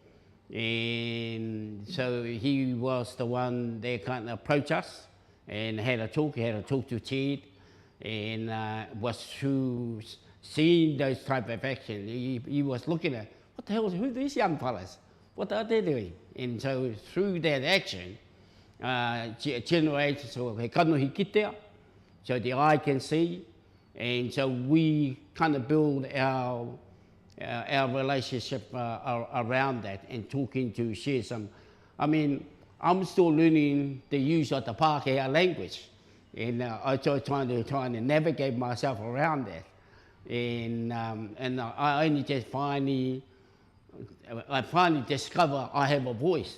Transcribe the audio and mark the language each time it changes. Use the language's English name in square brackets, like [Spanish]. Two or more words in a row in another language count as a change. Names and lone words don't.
[English] And so he was the one that kind of approached us and had a talk to Ted, and was through seeing those type of action. He was looking at, what the hell, who are these young fellas? What are they doing? And so through that action, generates so [Māori] he kanohi kitea, [English] so the eye can see, and so we kind of build our relationship around that, and talking to share some. I mean, I'm still learning the use of the Pākehā language, and I trying to navigate myself around that, and I only just finally discover I have a voice.